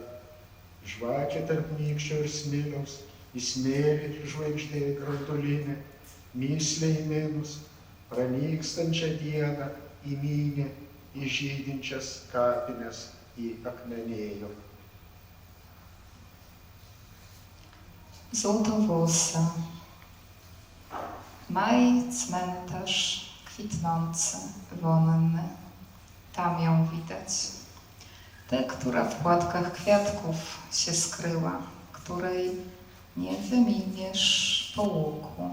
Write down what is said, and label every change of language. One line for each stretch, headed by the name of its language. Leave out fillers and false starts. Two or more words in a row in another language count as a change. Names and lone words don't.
Lithuanian: Žvakė tarp nykščio ir smiliaus, į smėlį žvaigždė graudulinė, myslė įminus, pranykstančią dieną įmynė, į žydinčias kapines įakmenėjo.
Polish: Złotowłosa. Maj, cmentarz, kwitnący, wonny. Tam ją widać. Tę, która w płatkach kwiatków się skryła, której nie wyminiesz po łuku.